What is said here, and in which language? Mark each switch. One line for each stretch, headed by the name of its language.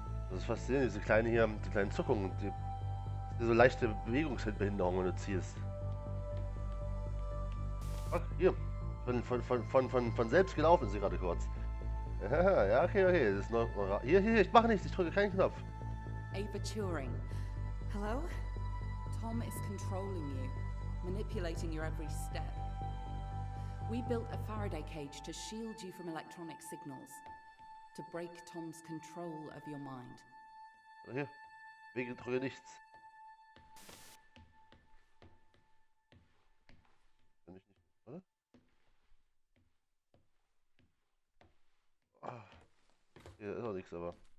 German: Das ist faszinierend, diese kleinen hier, die kleinen Zuckungen, die so leichte Bewegungsbehinderung, wenn du ziehst. Ach, hier. Von selbst gelaufen ist sie gerade kurz. Ja, okay, okay. Das ist noch, hier, ich mache nichts, ich drücke keinen Knopf.
English: Ava Turing. Hello? Tom is controlling you, manipulating your every step. We built a Faraday cage to shield you from electronic signals, to break Tom's control of your mind.
German: Hier, wegen drücke nichts. Kann ich nicht, oder? Ah, hier ist auch nichts, aber.